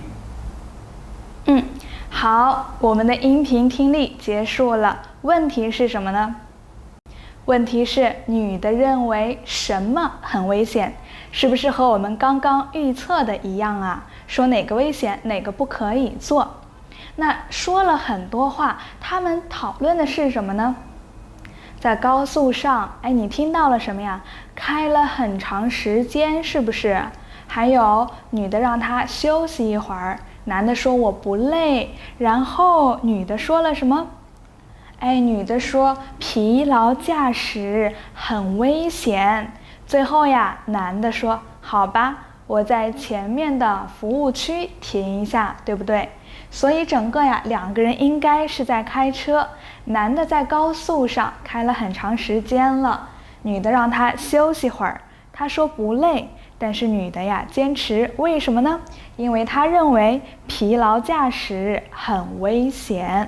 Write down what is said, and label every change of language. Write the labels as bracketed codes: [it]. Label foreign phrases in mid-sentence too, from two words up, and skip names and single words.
[zh] 好，我們的音頻聽力結束了。問題是什麼呢？問題是女的認為什麼很危險？是不是和我們剛剛預測的一樣啊？說哪個危險，哪個不可以做？那說了很多話，他們討論的是什麼呢？在高速上，你聽到了什麼呀？開了很長時間，是不是？還有女的讓他休息一會兒， 男的說我不累，然后女的說了什麼？女的说疲勞駕駛很危險。最後呀，男的說好吧，我在前面的服務區停一下，對不對？所以整個呀，兩個人應該是在開車。男的在高速上開了很長時間了，女的讓他休息會兒，他說不累，但是女的呀堅持，為什麼呢？因為他認為疲勞駕駛很危險。